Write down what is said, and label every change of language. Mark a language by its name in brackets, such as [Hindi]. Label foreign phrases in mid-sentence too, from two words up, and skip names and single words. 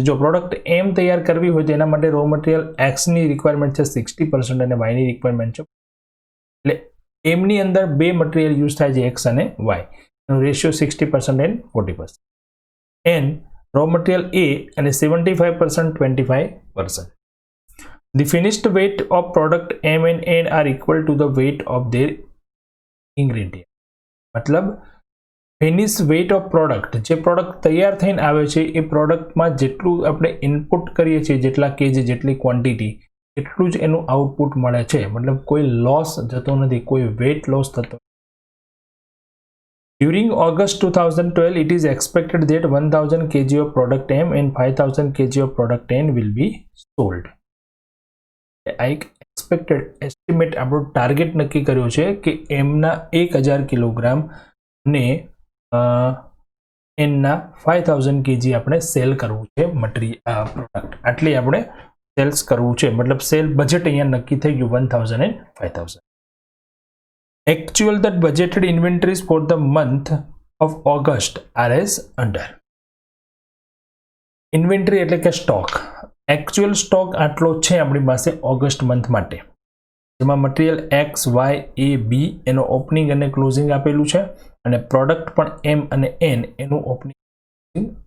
[Gujarati] જો પ્રોડક્ટ M તૈયાર કરવી હોય તો એના માટે [English] raw material [Gujarati] X ની રિક્વાયરમેન્ટ છે 60% અને Y ની રિક્વાયરમેન્ટ છે એટલે M ની અંદર બે મટીરિયલ યુઝ થાય છે X અને Y. એનો રેશિયો 60% and 40%. N [English] raw material [Gujarati] A અને 75% 25%. [English] The finished weight of product M and N are equal to the weight of their ingredient. [Gujarati] મતલબ [English] finish weight of product [Gujarati] જે પ્રોડક્ટ તૈયાર થઈને આવે છે એ પ્રોડક્ટમાં જેટલું આપણે ઇનપુટ કરીએ છીએ જેટલા કેજી જેટલી ક્વોન્ટિટી એટલું જ એનું આઉટપુટ મળે છે. મતલબ કોઈ લોસ જતો નથી, કોઈ [English] weight loss [Gujarati] થતો. [English] During August 2012 it is expected that 1000 kg of product M and 5000 kg of product N will be sold. [Gujarati] આ એક [English] expected estimate [Gujarati] આપણો ટાર્ગેટ નક્કી કર્યો છે કે એમના 1000 કિલોગ્રામ ને એનના 5000 કેજી આપણે સેલ કરવું છે [English] material product, [Gujarati] આટલી આપણે સેલ્સ કરવું છે, મતલબ [English] sale budget [Gujarati] અહીંયા નક્કી થઈ ગયું 1000 and 5000. [English] Actual that budgeted inventories for the month of August are as under. [Gujarati] ઇન્વેન્ટરી એટલે કે સ્ટોક, [English] actual stock [Gujarati] આટલો છે આપણી પાસે [English] August month [Gujarati] માટે, જેમાં [English] material X Y A B [Gujarati] એનો ઓપનિંગ અને ક્લોઝિંગ આપેલું છે, અને પ્રોડક્ટ પણ એમ અને એન એનું ઓપનિંગ.